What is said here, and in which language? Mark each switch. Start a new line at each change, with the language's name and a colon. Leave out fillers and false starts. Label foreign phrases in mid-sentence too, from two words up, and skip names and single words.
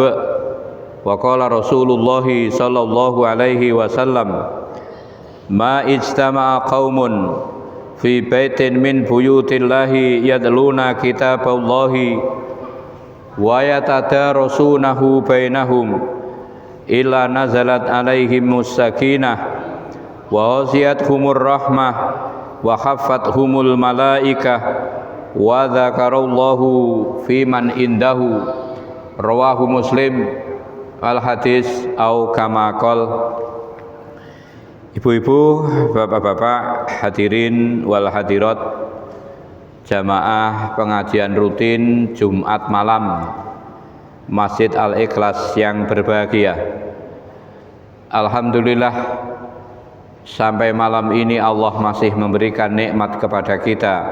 Arabic: وقال رسول الله صلى الله عليه وسلم، ما اجتمع قوم في بيت من بيوت الله يتلون كتاب الله ويتدارسونه بينهم إلا نزلت عليهم السكينة وغشيتهم الرحمة وحفتهم الملائكة وذكرهم الله فيمن عنده. رواه مسلم. الحديث أو كما قال.
Indonesian: Ibu-ibu, bapak-bapak,
Arabic: الحاضرين والحاضرات,
Indonesian: jamaah pengajian rutin Jumat malam Masjid Al-Ikhlas yang berbahagia. Alhamdulillah, sampai malam ini Allah masih memberikan nikmat kepada kita.